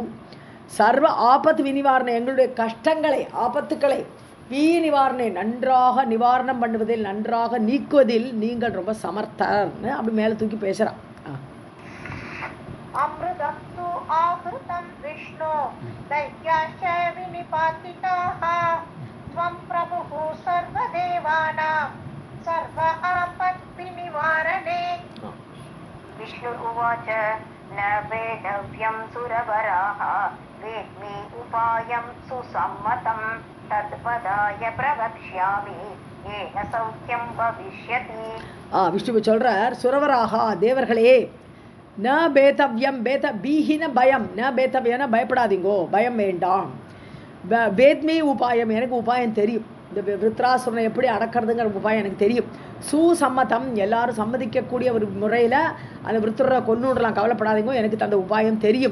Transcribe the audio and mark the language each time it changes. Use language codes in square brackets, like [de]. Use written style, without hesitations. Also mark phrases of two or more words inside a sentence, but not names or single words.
[ta] சர்வ ஆபத்து விநிவாரணை, எங்களுடைய கஷ்டங்களை ஆபத்துக்களை நிவாரணை நன்றாக நிவாரணம் பண்ணுவதில் நன்றாக நீக்குவதில் நீங்கள் ரொம்ப சமர்த்தர்னு அப்படி மேலே தூக்கி பேசுகிறான். [sa] अमृतं तु आहृतं विष्णु दैत्याश्च विनिपातिताः त्वं प्रभुः सर्वदेवानां सर्व आपद् विनिवारणे. विष्णु उवाच न वेदव्यं सुरवराः वेद्मि उपायं सुसम्मतं तद्वदाय प्रवक्ष्यामि येन सौख्यं भविष्यति. [ta] விஷ்ணுவை சொல்றார், சுரவராகா தேவர்களே, [sa] न भेतव्यम्, [ta] பீஹின பயம், ந பேதவ்யன பயப்படாதீங்கோ, பயம் வேண்டாம். [sa] वेद्मि उपायम्, [ta] எனக்கு உபாயம் தெரியும். இந்த விருத்ராசுரனை எப்படி அடக்கிறதுங்கிற உபாயம் எனக்கு தெரியும். சுசம்மதம், எல்லாரும் சம்மதிக்கக்கூடிய ஒரு முறையில் அந்த விருத்துரை கொன்னுடலாம், கவலைப்படாதீங்க, எனக்கு தந்த உபாயம் தெரியும்.